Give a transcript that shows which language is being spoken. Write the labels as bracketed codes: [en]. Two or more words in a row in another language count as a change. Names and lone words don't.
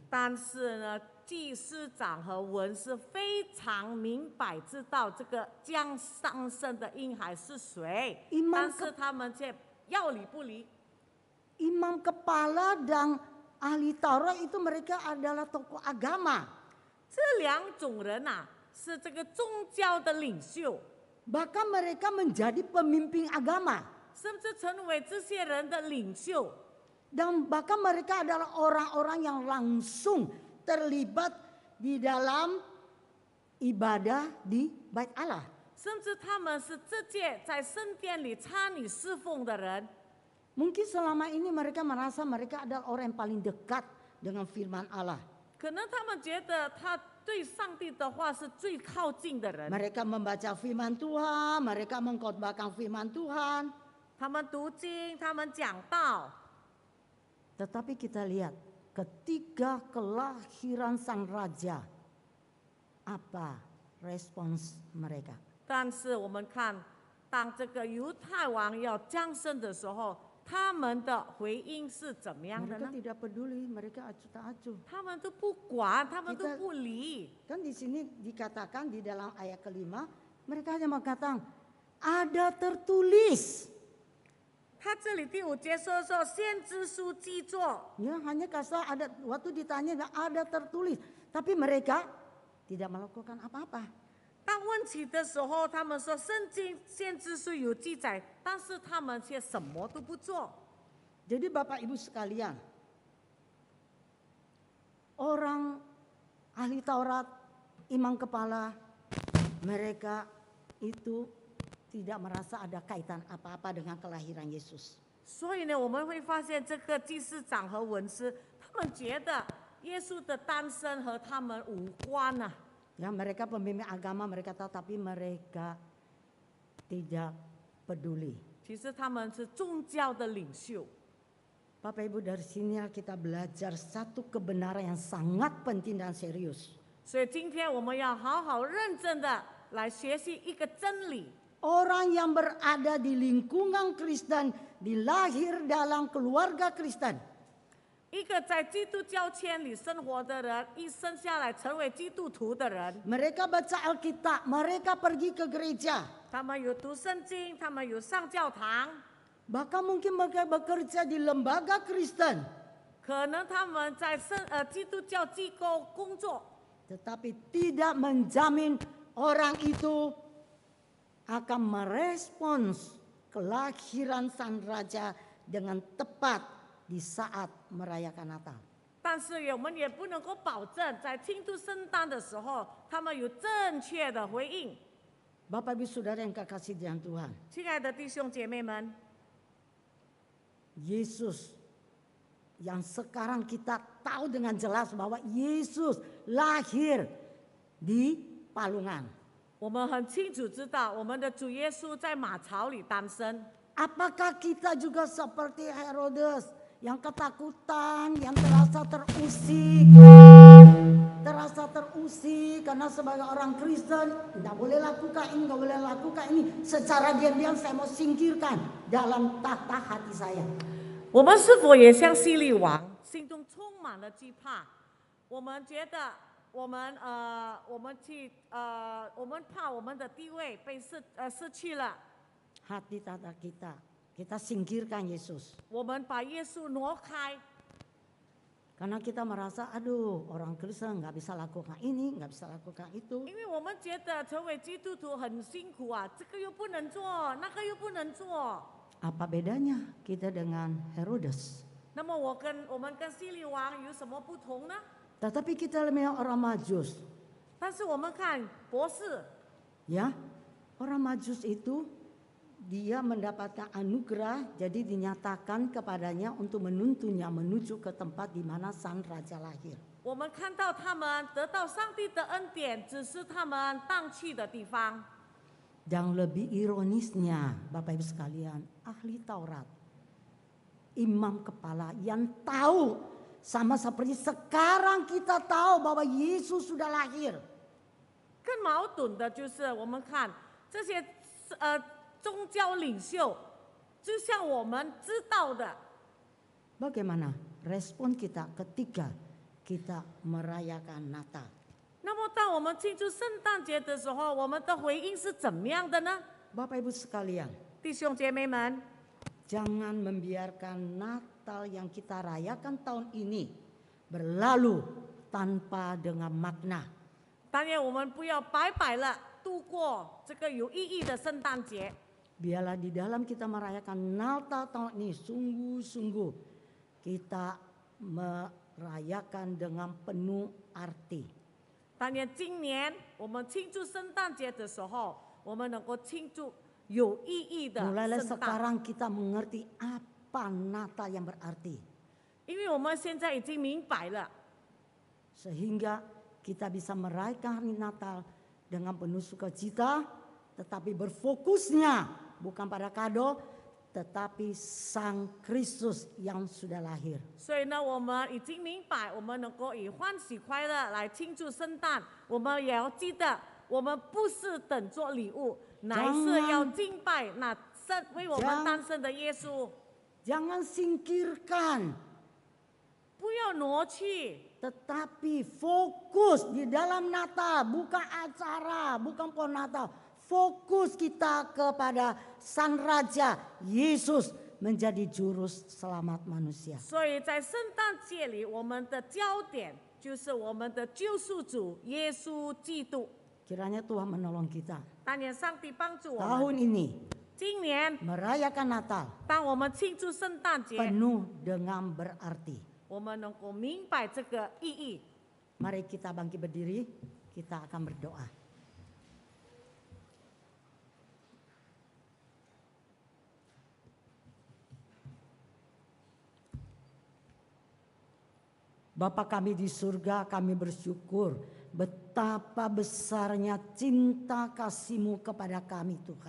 [zh] 但是呢，祭司长和文士非常明白知道这个将上生的婴孩是谁， [id] Imam [zh] 但是他们却要理不理。 [id] Imam kepala dan ahli Taurat itu mereka adalah tokoh agama. [zh] 这两种人呐、是这个宗教的领袖， [id] Bahkan mereka menjadi pemimpin agama. [zh] 甚至成为这些人的领袖。 [id] Dan bahkan mereka adalah orang-orang yang langsung terlibat di dalam ibadah di Bait Allah. [zh] 甚至他们是这届在圣殿里参与侍奉的人。 [id] Mungkin selama ini mereka merasa mereka adalah orang yang paling dekat dengan firman Allah. [zh] 可能他们觉得他对上帝的话是最靠近的人。 [id] Mereka membaca firman Tuhan, mereka mengkhotbahkan firman Tuhan. [zh] 他们读经，他们讲道。 [id] Tetapi kita lihat ketika kelahiran sang raja, apa respons mereka? [zh] 但是我们看，当这个犹太王要降生的时候，他们的回应是怎么样的 [id] Mereka [zh] 呢？ [id] tidak peduli, mereka acuh tak acuh. [zh] 他们都不管，他们都不理。 [id] Kan di sini dikatakan di dalam ayat kelima, mereka hanya mengatakan ada tertulis. [zh] 他这里第5节说先知书记作， [id] Ya, hanya kasar ada waktu ditanya ada tertulis, tapi mereka tidak melakukan apa-apa. [zh] 当问起的时候，他们说圣经先知书有记载，但是他们却什么都不做。 [id] Jadi Bapak Ibu sekalian, orang ahli Taurat, imam kepala, mereka itu tidak merasa ada kaitan apa-apa dengan kelahiran Yesus. [zh] 所以呢，我们会发现这个祭司长和文士，他们觉得耶稣的诞生和他们无关呐、 [id] Ya, mereka pemimpin agama, mereka tahu, tapi mereka tidak peduli. [zh] 其实他们是宗教的领袖。 [id] Bapak Ibu, dari sini kita belajar satu kebenaran yang sangat penting dan serius. [zh] 所以今天我们要好好认真的来学习一个真理。 [id] Orang yang berada di lingkungan Kristen, dilahir dalam keluarga Kristen, [zh] 一个在基督教圈里生活的人，一生下来成为基督徒的人， [id] mereka baca Alkitab, mereka pergi ke gereja, [zh] 他们有读圣经，他们有上教堂， [id] bahkan mungkin mereka bekerja di lembaga Kristen, [zh] 可能他们在基督教机构工作， [id] tetapi tidak menjamin orang itu akan merespons kelahiran sang raja dengan tepat di saat merayakan Natal. [zh] 但是我们也不能够保证在庆祝圣诞的时候，他们有正确的回应。 [id] Bapak Ibu Saudara yang kekasih dalam Tuhan, [zh] 亲爱的弟兄姐妹们， [id] Yesus yang sekarang kita tahu dengan jelas bahwa Yesus lahir di Palungan. 我们很清楚知道，我们的主耶稣在马槽里诞生。 Apakah kita juga seperti Herodes yang ketakutan, yang terasa terusik karena sebagai orang Kristen tidak boleh lakukan ini, tidak boleh lakukan ini. Secara diam-diam saya mau singkirkan dalam tata hati saya. [zh] 我们是否也像希律王，心中充满了惧怕？我们觉得我们怕我们的地位被失去了。 [id] Hati tata kita singkirkan Yesus. [zh] 我们把耶稣挪开， [id] Karena kita merasa, aduh orang Kristen nggak bisa lakukan ini, nggak bisa lakukan itu. [zh] 因为我们觉得成为基督徒很辛苦啊，这个又不能做，那个又不能做。 [id] Apa bedanya kita dengan Herodes? [zh] 那么我们跟希律王有什么不同呢？ [id] Tetapi kita melihat orang Majus, [zh] 但是我们看博士， [id] ya orang Majus itu dia mendapatkan anugerah, jadi dinyatakan kepadanya untuk menuntunnya menuju ke tempat di mana sang raja lahir. [zh] 我们看到他们得到上帝的恩典，只是他们当去的地方。 [id] Yang lebih ironisnya, Bapak Ibu sekalian, ahli Taurat, imam kepala yang tahu sama seperti sekarang kita tahu bahwa Yesus sudah lahir. [zh] 更矛盾的就是我们看这些宗教领袖，就像我们知道的， [id] Bagaimana respon kita ketika kita merayakan Natal? [zh] 那么当我们庆祝圣诞节的时候，我们的回应是怎么样的呢？ [id] Bapak Ibu sekalian, [zh] 弟兄姐妹们， [id] jangan membiarkan Natal yang kita rayakan tahun ini berlalu tanpa dengan makna. [zh] 当然我们不要白白了度过这个有意义的圣诞节。 [id] Biarlah di dalam kita merayakan Natal tahun ini sungguh-sungguh kita merayakan dengan penuh arti. [zh] 当然今年我们庆祝圣诞节的时候，我们能够庆祝有意义的 [id] Mulailah [zh] 圣诞， [id] sekarang kita mengerti apa Natal yang berarti. [zh] 因为我们现在已经明白了， [id] Sehingga kita bisa merayakan hari Natal dengan penuh sukacita, tetapi berfokusnya bukan pada kado, tetapi Sang Kristus yang sudah lahir. [zh] 所以呢，我们已经明白，我们能够以欢喜快乐来庆祝圣诞。我们也要记得，我们不是等做礼物，乃是要敬拜那为我们诞生的耶稣。 [id] Jangan singkirkan, [zh] 不要挪去， [id] tetapi fokus di dalam Natal, bukan acara, bukan pohon Natal. Fokus kita kepada Sang Raja Yesus menjadi juru selamat manusia. [zh] 所以在圣诞节里，我们的焦点就是我们的救赎主耶稣基督。 [id] Kiranya Tuhan menolong kita [zh] 但愿上帝帮助我 [id] tahun [zh] 们。 [id] ini [zh] 今年， [id] merayakan Natal [zh] 当我们庆祝圣诞节， [id] penuh dengan berarti. [zh] 我们能够明白这个意义。 [id] Mari kita bangkit berdiri, kita akan berdoa. Bapa kami di surga, kami bersyukur betapa besarnya cinta kasih-Mu kepada kami Tuhan.